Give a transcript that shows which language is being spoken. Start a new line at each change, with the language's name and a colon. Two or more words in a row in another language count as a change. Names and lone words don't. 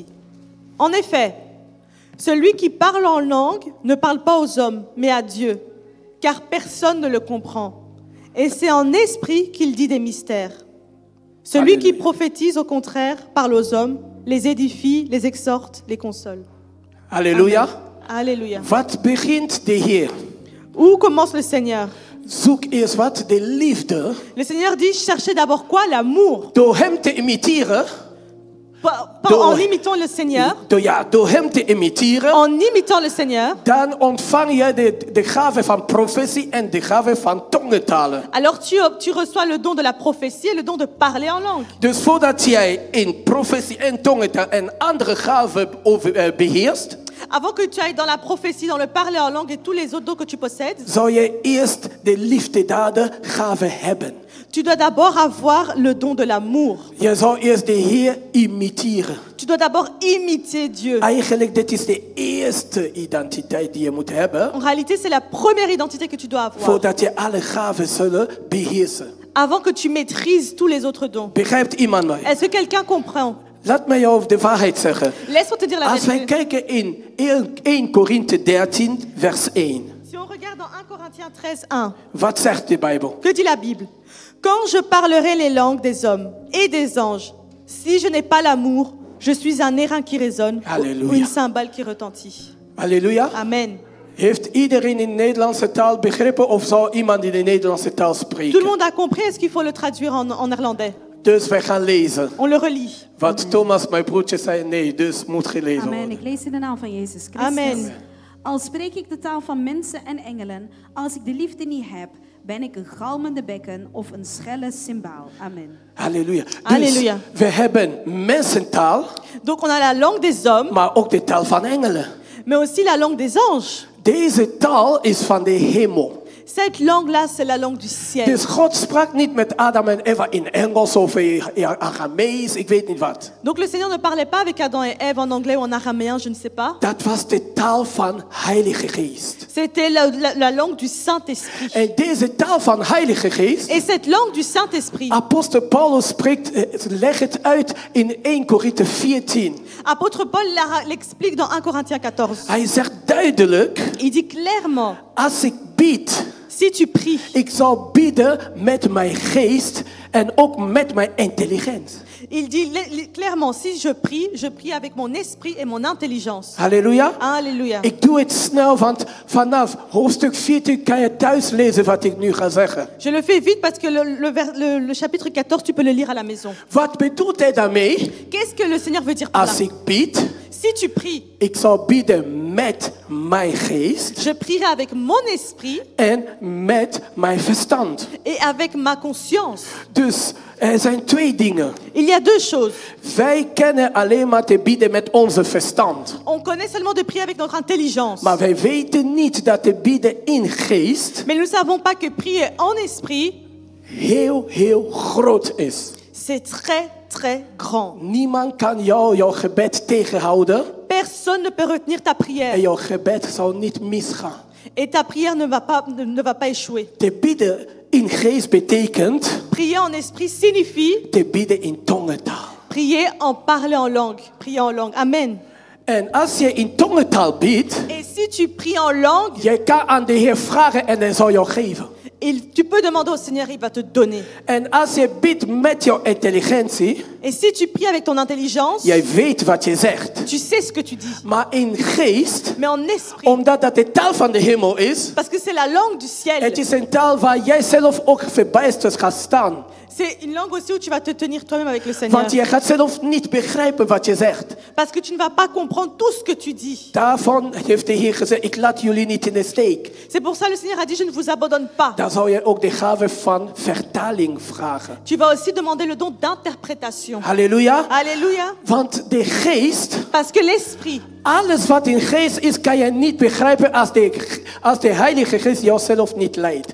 French: En effet, celui qui parle en langue ne parle pas aux hommes, mais à Dieu, car personne ne le comprend. Et c'est en esprit qu'il dit des mystères. Celui Alléluia. qui prophétise, au contraire, parle aux hommes, les édifie, les exhorte, les console.
Dutch: Halleluja.
French: Alléluia.
Dutch: Wat begint de Heer?
French: Où commence le Seigneur?
Dutch: Zoek eerst wat? De liefde.
French: Le Seigneur dit, cherchez d'abord quoi? L'amour.
Dutch: Door hem te imiteren.
French: En imitant le Seigneur,
Dutch: Door hem te imiteren.
French: en imitant le Seigneur,
Dutch: Dan ontvang je de gave van profetie en de gave van tongentalen.
French: alors tu reçois le don de la prophétie et le don de parler en langue.
Dutch: Dus voordat jij in profetie en tongentaal en andere gaven beheerst,
French: Avant que tu ailles dans la prophétie, dans le parler en langue et tous les autres dons que tu possèdes,
Dutch: zou je eerst de liefdedaden gave hebben.
French: tu dois d'abord avoir le don de l'amour.
Dutch: Je zou eerst de Heer imiteren.
French: Tu dois d'abord imiter Dieu.
Dutch: Eigenlijk, dit is de eerste identiteit die je moet hebben,
French: En réalité, c'est la première identité que tu dois avoir.
Dutch: voordat je alle gaven zullen beheersen.
French: Avant que tu maîtrises tous les autres dons.
Dutch: Begrijpt iemand mij?
French: Est-ce que quelqu'un comprend?
Dutch: Laat mij jou de waarheid zeggen.
French: Laisse-moi te dire la
Dutch: Als wij
French: vérité.
Dutch: kijken in 1 Korinthe 13, vers 1.
French: Si on regarde dans 1 Corinthiens 13, 1,
Dutch: Wat zegt de Bijbel?
French: que dit la Bible? Quand je parlerai les langues des hommes et des anges, si je n'ai pas l'amour, je suis un airain qui résonne ou Alléluia. une cymbale qui retentit.
Dutch: Halleluja. Amen. Heeft iedereen in de Nederlandse taal begrepen of zou iemand in de Nederlandse taal
French: Tout le
Dutch: spreken?
French: monde a compris, est-ce qu'il faut le traduire en néerlandais?
Dutch: Dus wij gaan lezen.
French: On le relit.
Dutch: Wat Thomas, mijn broertje, zei, nee, dus moet gelezen Amen. worden. Ik lees in de naam van Jezus Christus. Amen. Al spreek ik de taal van mensen en engelen, als ik de liefde niet heb, ben ik een galmende bekken of een schelle cymbaal. Amen. Halleluja. Dus Halleluja. we hebben mensentaal,
French: Donc on a la langue des hommes,
Dutch: maar ook de taal van engelen.
French: mais aussi la langue des anges.
Dutch: Deze taal is van de hemel.
French: Cette langue-là, c'est la langue du ciel.
Dutch: Dus God sprak niet met Adam en Eva in Engels of in Aramees, ik weet niet wat.
French: Donc le Seigneur ne parlait pas avec Adam et Ève en anglais ou en araméen, je ne sais pas.
Dutch: Dat was de taal van Heilige Geest.
French: C'était la langue du Saint-Esprit.
Dutch: En deze taal van Heilige Geest,
French: Et cette langue du Saint-Esprit,
Dutch: apostel Paulus spreekt, legt het uit in 1 Korinthe 14.
French: apôtre Paul l'explique dans 1 Corinthiens 14.
Dutch: Hij zegt duidelijk,
French: Il dit clairement,
Dutch: als ik bied,
French: si tu pries,
Dutch: ik zal bieden met mijn geest en ook met mijn intelligentie.
French: il dit clairement, si je prie avec mon esprit et mon intelligence.
Dutch: Halleluja.
French: Alléluia.
Dutch: Ik doe het snel, want vanaf hoofdstuk 14 kan je thuis lezen wat ik nu ga zeggen.
French: Je le fais vite parce que le chapitre 14, tu peux le lire à la maison.
Dutch: Wat bedoelt hij daarmee?
French: Qu'est-ce que le Seigneur veut dire par là?
Dutch: Als ik bied,
French: Si tu pries,
Dutch: ik zal bieden met mijn geest
French: je prierai avec mon esprit
Dutch: en met mijn verstand.
French: et avec ma conscience.
Dutch: Dus er zijn twee dingen.
French: Il y a deux choses.
Dutch: Wij kennen alleen maar te bieden met onze verstand.
French: On connaît seulement de prier avec notre intelligence.
Dutch: Maar wij weten niet dat te bieden in geest
French: Mais nous ne savons pas que prier en esprit,
Dutch: heel groot is.
French: c'est très, très grand.
Dutch: Niemand kan jouw gebed tegenhouden
French: Personne ne peut retenir ta
Dutch: en
French: prière.
Dutch: jouw gebed zal niet misgaan.
French: Et ta prière ne va pas échouer.
Dutch: Te bidden in geest betekent
French: Prier en esprit signifie
Dutch: te bidden in tongentaal.
French: prier en parler en langue. Prier en langue. Amen.
Dutch: En als je in tongentaal bidt,
French: Et si tu pries en langue,
Dutch: je kan aan de Heer vragen en hij zal jou geven.
French: tu peux demander au Seigneur, il va te donner.
Dutch: En als je bidt met jouw intelligentie,
French: Et si tu pries avec ton intelligence,
Dutch: jij weet wat je zegt.
French: tu sais ce que tu dis.
Dutch: Maar in geest,
French: Mais en esprit,
Dutch: omdat dat de taal van de hemel is,
French: parce que c'est la langue du ciel.
Dutch: het is een taal waar jij zelf ook verbijsterd gaat staan.
French: C'est une langue aussi où tu vas te tenir toi-même avec le Seigneur.
Dutch: Want je gaat zelf niet begrijpen wat je zegt.
French: Parce que tu ne vas pas comprendre tout ce que tu dis.
Dutch: Daarvan heeft de Heer gezegd, ik laat jullie niet in de steek.
French: C'est pour ça que le Seigneur a dit, je ne vous abandonne pas.
Dutch: Dan zou je ook de gave van vertaling vragen.
French: Tu vas aussi demander le don d'interprétation.
Dutch: Halleluja.
French: Alléluia.
Dutch: Want de geest,
French: Parce que l'esprit,
Dutch: alles wat in geest is, kan je niet begrijpen als de Heilige Geest jouzelf niet leidt.